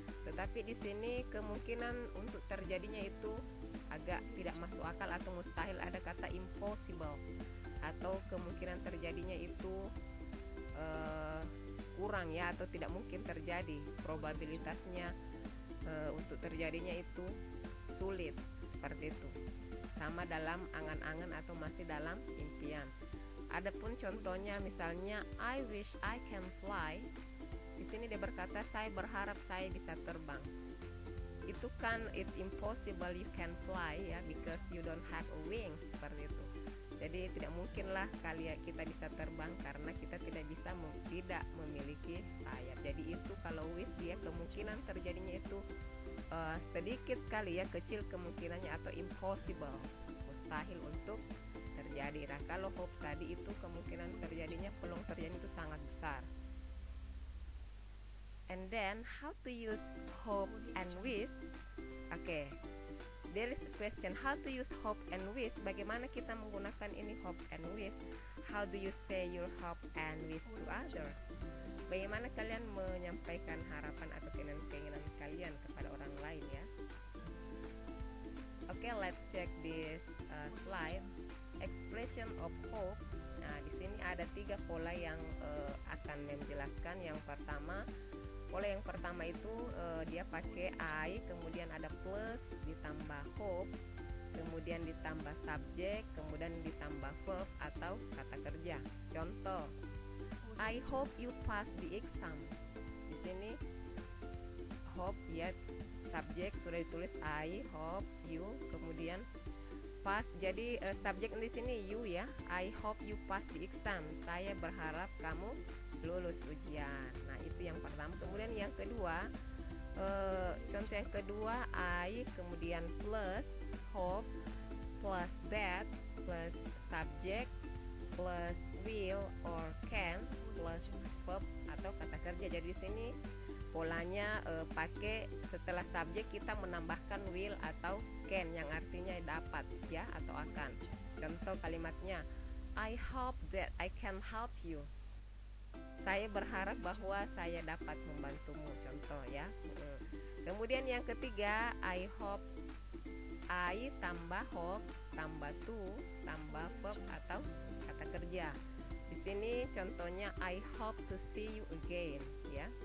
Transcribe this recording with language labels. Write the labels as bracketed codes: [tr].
[id] Tetapi di sini kemungkinan untuk terjadinya itu agak tidak masuk akal atau mustahil, ada kata impossible, atau kemungkinan terjadinya itu kurang ya, atau tidak mungkin terjadi, probabilitasnya untuk terjadinya itu sulit, seperti itu. Sama dalam angan-angan atau masih dalam impian. Adapun contohnya misalnya [en] I wish I can fly. [id] Di sini dia berkata saya berharap saya bisa terbang. Itu kan [en] it's impossible you can fly ya, because you don't have a wing, [id] seperti itu. Jadi tidak mungkinlah kita bisa terbang karena kita tidak tidak memiliki sayap. Jadi itu kalau wish dia kemungkinan terjadinya itu sedikit sekali ya, kecil kemungkinannya atau impossible, mustahil untuk terjadi. Nah kalau hope tadi itu kemungkinan terjadinya, peluang terjadi itu sangat besar. [en] And then how to use hope and wish? Okay, there is a question, how to use hope and wish. [id] Bagaimana kita menggunakan ini [en] hope and wish? How do you say your hope and wish to others? [id] Bagaimana kalian menyampaikan harapan atau keinginan kalian kepada orang lain ya? [en] Okay, let's check this slide. Expression of hope. [id] Nah, di sini ada 3 pola yang akan menjelaskan. Yang pertama, pola yang pertama itu dia pakai I, kemudian ada plus, ditambah hope, kemudian ditambah subjek, kemudian ditambah verb atau kata kerja. Contoh, [en] I hope you pass the exam. [id] Di sini hope ya, subjek sudah ditulis [en] I hope you, [id] kemudian pass. Jadi subjek di sini [en] you ya. I hope you pass the exam. [id] Saya berharap kamu lulus ujian. Nah itu yang pertama. Kemudian yang kedua, contoh yang kedua I, kemudian plus hope, plus that, plus subject, plus will or can, plus verb atau kata kerja. Jadi di sini polanya pakai setelah subjek kita menambahkan will atau can yang artinya dapat ya atau akan. Contoh kalimatnya, [en] I hope that I can help you. [id] Saya berharap bahwa saya dapat membantumu, contoh ya. Kemudian yang ketiga, [en] I hope, [id] I tambah hope tambah to tambah verb atau kata kerja. Di sini contohnya [en] I hope to see you again ya.